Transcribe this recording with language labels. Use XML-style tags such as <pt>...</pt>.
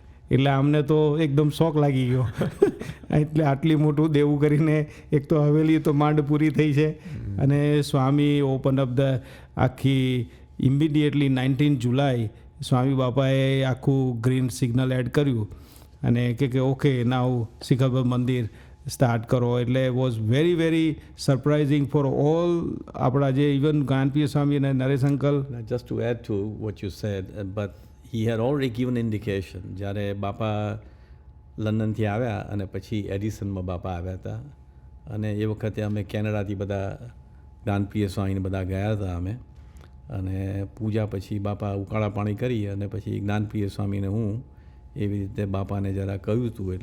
<gu>એટલે અમને તો એકદમ શોખ લાગી ગયો. એટલે આટલી મોટું દેવું કરીને એક તો હવેલી તો માંડ પૂરી થઈ છે, અને સ્વામી</gu> <en>open up the</en> <gu>આખી ઇમિડિયેટલી 19 જુલાઈ સ્વામી બાપાએ આખું ગ્રીન સિગ્નલ એડ કર્યું અને કે</gu> <en>okay now</en> <gu>શિખરબદ્ધ મંદિર સ્ટાર્ટ કરો.</gu> <en>એટલે was very very surprising for all</en> <gu>આપણા જે</gu> <en>Even Gnanpriya Swami અને Naresh uncle. Just to add to what you said, but he had already given indication.</en> <gu>જ્યારે બાપા લંડનથી આવ્યા અને પછી એડિસનમાં બાપા આવ્યા હતા, અને એ વખતે અમે કેનેડાથી બધા જ્ઞાનપ્રિય સ્વામીને બધા ગયા હતા અમે, અને પૂજા પછી બાપા ઉકાળા પાણી કરી અને પછી જ્ઞાનપ્રિય સ્વામીને હું એવી રીતે બાપાને જરા કહ્યું હતું.</gu>